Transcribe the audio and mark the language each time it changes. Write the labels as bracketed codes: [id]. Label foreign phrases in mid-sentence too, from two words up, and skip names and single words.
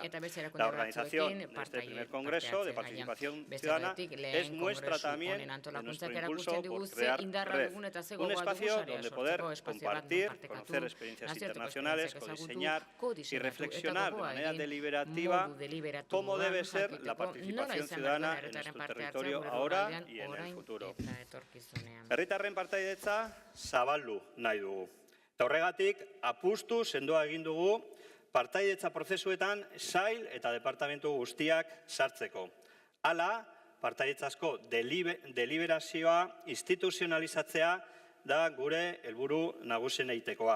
[es] La organización de este primer Congreso de Participación Ciudadana es muestra también de nuestro impulso por crear red, un espacio donde poder compartir, conocer experiencias internacionales, codiseñar y reflexionar de manera deliberativa cómo debe ser la participación ciudadana en nuestro territorio ahora y en el futuro. [eu] Herritarren partaidetza zabaldu nahi dugu. Eta horregatik, apustu sendoa egin dugu partaidetza prozesuetan sail eta departamentu guztiak sartzeko. Hala, partaidetzazko deliberazioa instituzionalizatzea da gure helburu nagusien egitekoa.